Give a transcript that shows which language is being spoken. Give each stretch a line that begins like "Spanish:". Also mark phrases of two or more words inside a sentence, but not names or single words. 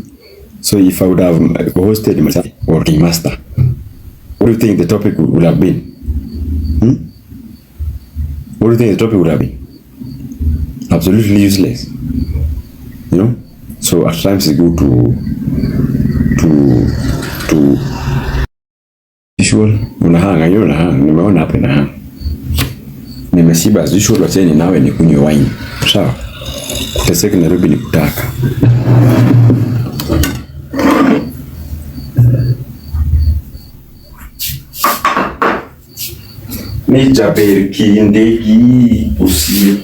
English: So if I would have hosted myself or a master, what do you think the topic would have been? What do you think the topic would have been? Absolutely useless, you know. So at times it's good to visual.
Swahili: Unahanga hiyo na nimeona hapa na nimeshiba
English: as usual,
Swahili: wacheni nawe ni kunywa wine. Sawa. Kuteseka Nairobi ni kutaka.
Luo (Kenya and Tanzania): Ni jaber kindegi usi.